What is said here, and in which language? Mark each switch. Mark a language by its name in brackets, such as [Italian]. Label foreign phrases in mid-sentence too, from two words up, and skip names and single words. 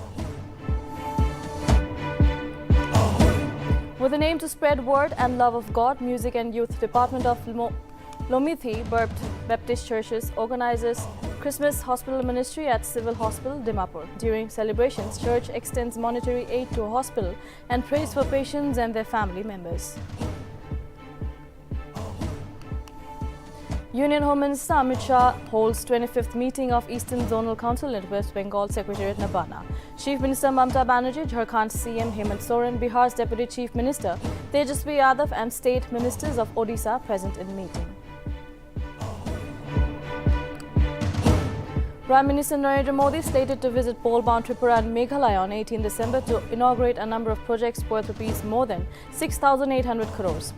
[English] With an aim to spread word and love of God, Music and Youth Department of Nltv Baptist Churches organizes Christmas Hospital Ministry at Civil Hospital, Dimapur. During celebrations, church extends monetary aid to a hospital and prays for patients and their family members. Union Home Minister Amit Shah holds 25th meeting of Eastern Zonal Council at West Bengal Secretariat Nabana. Chief Minister Mamata Banerjee, Jharkhand CM Hemant Soren, Bihar's Deputy Chief Minister Tejasvi Yadav and State Ministers of Odisha present in meeting. Prime Minister Narendra Modi slated to visit pole-bound Tripura and Meghalaya on 18 December to inaugurate a number of projects worth rupees more than 6,800 crores.